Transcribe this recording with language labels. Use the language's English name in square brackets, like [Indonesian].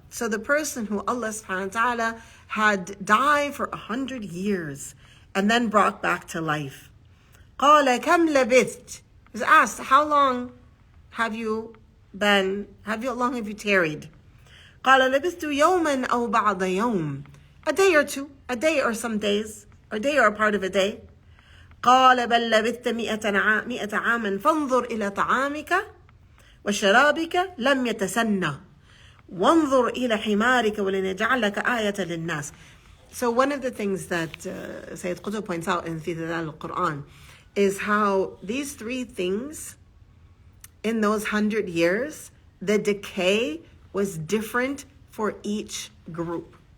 [English] So the person who Allah subhanahu wa ta'ala had died for 100 years and then brought back to life. [Arabic] قَالَ كَمْ لَبِثْتَ. [English] He was asked, how long have you tarried? [Arabic] قَالَ لَبِثْتُ يَوْمًا أَوْ بَعْضَ يَوْمٍ. [English] A day or two, a day or some days, or a day or a part of a day. [Arabic] قال بل لبثت 100 عاما فانظر إلى طعامك وشرابك لم يتسنى وانظر إلى حمارك ولنجعلك آية للناس. [English] So one of the things that Sayyid Qutb points out in Fidal al-Quran is how these three things in those 100 years, the decay was different for each group.